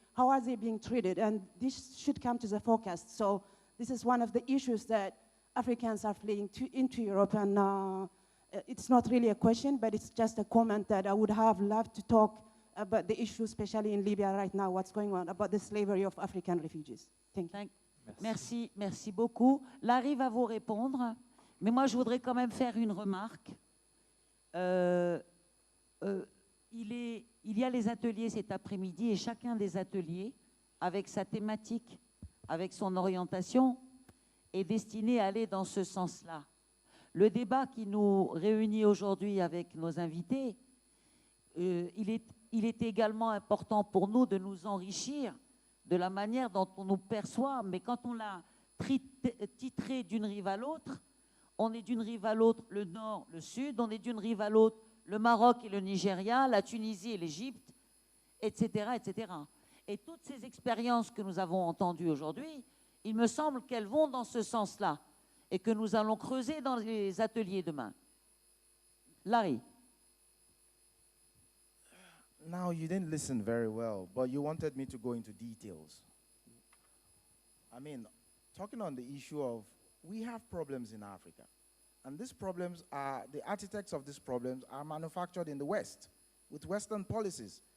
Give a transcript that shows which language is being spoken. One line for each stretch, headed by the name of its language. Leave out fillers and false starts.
English: How are they being treated? And this should come to the focus. So this is one of the issues that Africans are fleeing into Europe. And it's not really a question, but it's just a comment that I would have loved to talk about the issue, especially in Libya right now, what's going on about the slavery of African refugees. Thank you.
French: Merci, merci beaucoup. Larry va vous répondre, mais moi je voudrais quand même faire une remarque. Il y a les ateliers cet après-midi et chacun des ateliers, avec sa thématique, avec son orientation, est destiné à aller dans ce sens-là. Le débat qui nous réunit aujourd'hui avec nos invités, il est également important pour nous de nous enrichir de la manière dont on nous perçoit, mais quand on l'a titré d'une rive à l'autre, on est d'une rive à l'autre le nord, le sud, on est d'une rive à l'autre le Maroc et le Nigeria, la Tunisie et l'Égypte, etc., etc. Et toutes ces expériences que nous avons entendues aujourd'hui, il me semble qu'elles vont dans ce sens-là et que nous allons creuser dans les ateliers demain. Larry.
English: Now, you didn't listen very well, but you wanted me to go into details. I mean, talking on the issue of, we have problems in Africa. And these problems are, the architects of these problems are manufactured in the West with Western policies.